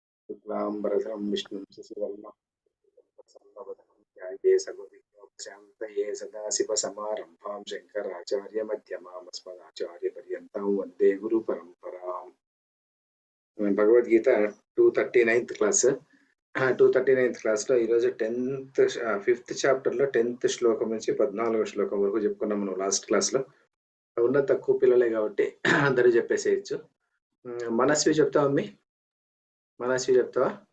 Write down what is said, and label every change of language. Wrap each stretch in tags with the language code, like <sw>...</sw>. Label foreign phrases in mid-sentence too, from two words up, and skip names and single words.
<sa>शुक्लाम्बरधरं विष्णुं शशिवर्णं ध्याये सगुणविघ्नोपशान्तये सदाशिवसमारम्भां शङ्कराचार्यमध्यमाम् अस्मदाचार्यपर्यन्तां वन्दे गुरुपरम्पराम्.</sa> <te>భగవద్గీత 239th క్లాస్ 239th క్లాస్లో ఈరోజు 5th చాప్టర్లో 10th శ్లోకం నుంచి 14వ శ్లోకం వరకు చెప్పుకున్నాం మనం</te> <en>last classlo.</en> <te>ఉన్న తక్కువ పిల్లలే కాబట్టి అందరూ చెప్పేసేయచ్చు. మనస్వి చెప్తావా అమ్మి? మనస్వి చెప్తావా?</te>